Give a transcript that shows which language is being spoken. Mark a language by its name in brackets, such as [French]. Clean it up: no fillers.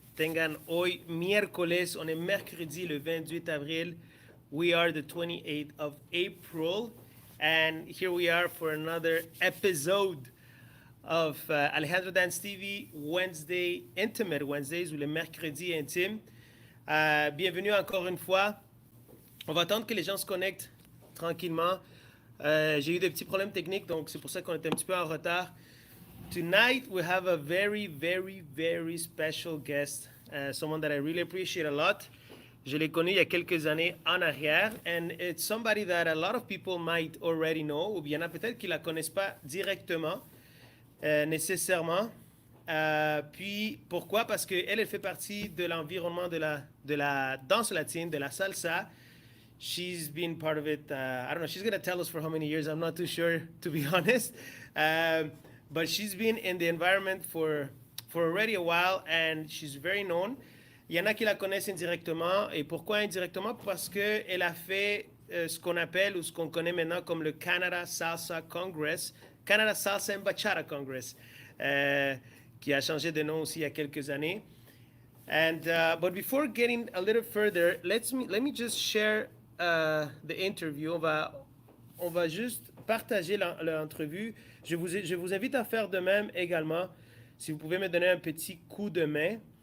[Spanish] Tengan hoy miércoles, [French] on est mercredi le 28 avril. [English] We are the 28th of April. And here we are for another episode of Alejandro Dance TV Wednesday, Intimate Wednesdays, [French] ou le mercredi intime. Bienvenue encore une fois. On va attendre que les gens se connectent tranquillement. J'ai eu des petits problèmes techniques, donc c'est pour ça qu'on est un petit peu en retard. [English] Tonight, we have a very, very, very special guest, someone that I really appreciate a lot. [French] Je l'ai connu il y a quelques années en arrière, [English] and it's somebody that a lot of people might already know, [French] ou bien il y en a peut-être qui ne la connaissent pas directement, nécessairement. Puis, pourquoi? Parce qu'elle, elle fait partie de l'environnement de la danse latine, de la salsa. [English] She's been part of it, I don't know, she's going to tell us for how many years, I'm not too sure, to be honest. But she's been in the environment for already a while, and she's very known. [French] Il y en a qui la connaissent indirectement. Et pourquoi indirectement? Parce qu'elle a fait ce qu'on appelle, ou ce qu'on connaît maintenant comme le Canada Salsa Congress, Canada Salsa and Bachata Congress, qui a changé de nom aussi il y a quelques années. [English] And but before getting a little further, let me just share the interview. [French] On va juste partager l'entrevue. Je vous invite à faire de même également. Si vous pouvez me donner un petit coup de main.